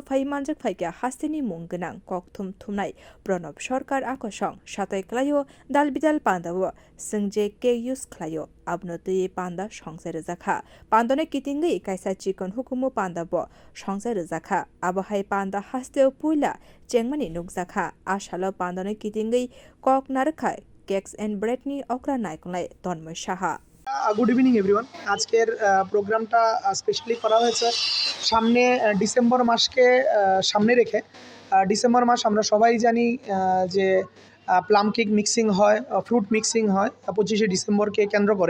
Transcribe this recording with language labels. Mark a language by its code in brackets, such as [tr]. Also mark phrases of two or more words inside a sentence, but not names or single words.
[trp] Phai Manjak Phaika Hastini Munganang Kokthum Thumnai Pronob Sorkar Akoshong Shatai Klayo Dalbidal Pandawo Singje Cake Use Klayo Abnoti Panda Shangse Rizakha Pandone Kitingi kaisa chicken hukumu panda bo songsa rizakha abahai panda hasteo puila chengmani nukjakha ashalo pandone kitingi kok narkhai [en] cakes and bread [trp] ni okra naikonlai তন্ময় সাহা। [en] good evening everyone. [bn] আজকের প্রোগ্রামটা স্পেশালি করা হয়েছে সামনে ডিসেম্বর মাসকে সামনে রেখে। ডিসেম্বর মাস আমরা সবাই জানি যে [en] plum cake mixing [bn] হয়, [en] fruit mixing [bn] হয় 25শে ডিসেম্বরকে কেন্দ্র করে।